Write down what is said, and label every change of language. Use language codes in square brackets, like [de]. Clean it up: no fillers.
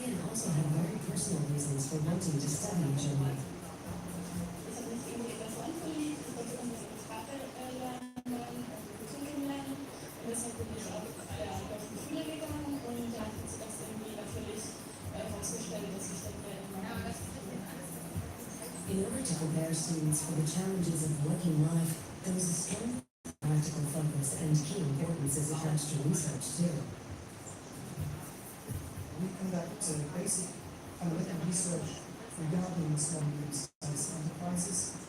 [en] also have very personal reasons for wanting to study in Germany. [de] Ich habe mich irgendwie in das Land verliebt, ich wollte unbedingt Sprache lernen, Kultur kennenlernen. Und deshalb bin ich auf der deutschen Schule gegangen und da hat sich das irgendwie natürlich herausgestellt, dass ich dann mehr in meinem [en] In order to prepare students for the challenges of working life, there is a strong practical focus and key importance is attached to research too. We conduct basic analytical research regarding small and medium-sized enterprises.